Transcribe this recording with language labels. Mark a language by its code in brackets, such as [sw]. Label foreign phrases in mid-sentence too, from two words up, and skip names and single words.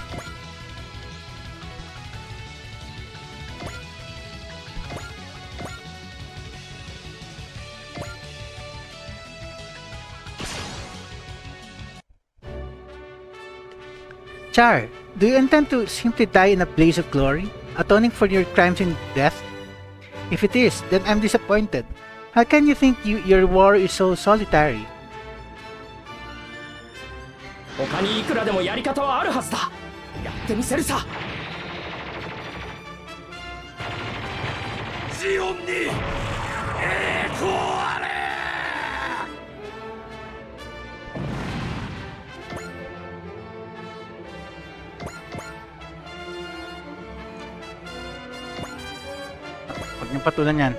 [en] Char, do you intend to simply die in a blaze of glory, atoning for your crimes and death? If it is, then I'm disappointed. How can you think your war is so solitary? [ja] 他にいくらでもやり方はあるはずだ。やってみせるさ。ジオンに栄光あれ。 [tl] Huwag niyong patulan yan.